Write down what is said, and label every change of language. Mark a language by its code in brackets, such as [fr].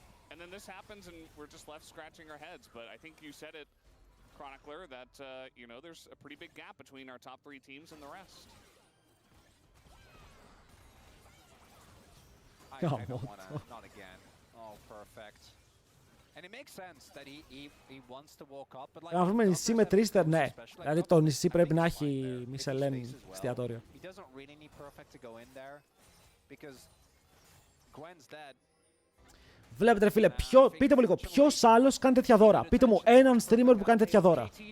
[en] And then this happens and we're just left scratching our heads, but I think you said it, Chronicler, that you know, there's a pretty big gap between our top 3 teams and the rest. I don't wanna, not again. Oh, perfect. And it makes sense that he wants to walk up, but like... [el] Αν βρούμε νησί με τρίστερ, ναι. Δηλαδή το νησί πρέπει να έχει Μισελέν εστιατόριο. [en] He doesn't really need perfect to go in there, because Gwen's dead. [el] Βλέπετε ρε φίλε, πείτε μου λίγο, ποιος άλλος κάνει τέτοια δώρα. Πείτε μου έναν streamer που κάνει τέτοια δώρα.